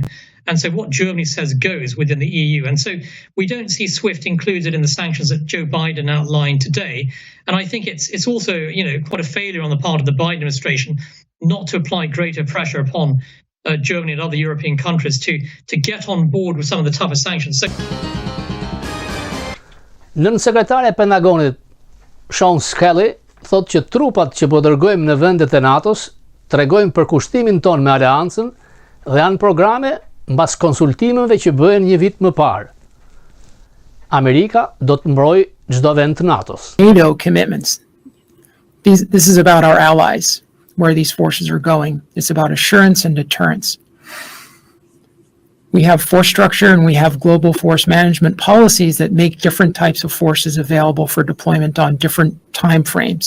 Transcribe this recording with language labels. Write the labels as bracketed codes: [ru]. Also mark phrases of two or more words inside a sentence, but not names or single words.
[en] And so what Germany says goes within the EU. And so we don't see SWIFT included in the sanctions that Joe Biden outlined today. And I think it's also, quite a failure on the part of the Biden administration not to apply greater pressure upon Germany and other European countries to get on board with some of the tougher sanctions. [sq] Nën sekretari e Pentagonit Sean Skelly thotë që trupat që po dërgojmë në vendet e NATO-s tregojnë për kushtimin ton me aleancën dhe janë programe mbas konsultimeve që bëhen një vit më parë. Amerika do të mbrojë çdo vend të NATO-s. [en] NATO commitments. This is about our allies. Where these forces are going. It's about assurance and deterrence. We have force structure and we have global force management policies that make different types of forces available for deployment on different time frames.